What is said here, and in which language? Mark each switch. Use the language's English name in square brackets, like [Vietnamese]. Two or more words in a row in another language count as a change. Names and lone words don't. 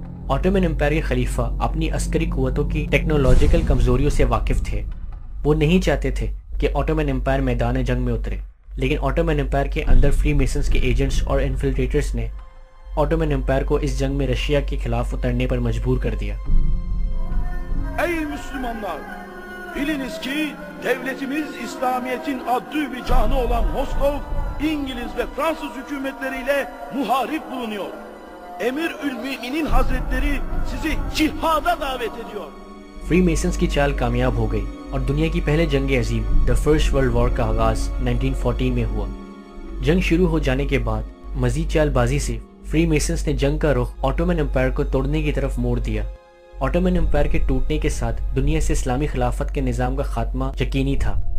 [Urdu] آٹومن امپائر کے خلیفہ اپنی عسکری قوتوں کی ٹیکنالوجیکل کمزوریوں سے واقف تھے۔ وہ نہیں چاہتے تھے کہ آٹومن امپائر میدان جنگ میں اترے، لیکن آٹومن امپائر کے اندر فری میسنز کے ایجنٹس اور انفلٹریٹرز نے آٹومن امپائر کو اس جنگ میں رشیا کے خلاف اترنے پر مجبور کر دیا۔ [Turkish] Ey Müslümanlar! Biliniz ki devletimiz İslamiyet'in adlı ve canı olan Moskov, İngiliz ve Fransız hükümetleriyle muharip bulunuyor. Emir-ül-Mü'minin Hazretleri sizi cihada davet ediyor. [Urdu] فری میسنز کی چال کامیاب ہو گئی اور دنیا کی پہلے جنگ عظیم دا فرسٹ ورلڈ وار کا آغاز 1914 میں ہوا۔ جنگ شروع ہو جانے کے بعد مزید چال بازی سے فری میسنز نے جنگ کا رخ آٹومن امپائر کو توڑنے کی طرف موڑ دیا۔ آٹومن امپائر کے ٹوٹنے کے ساتھ دنیا سے اسلامی خلافت کے نظام کا خاتمہ یقینی تھا۔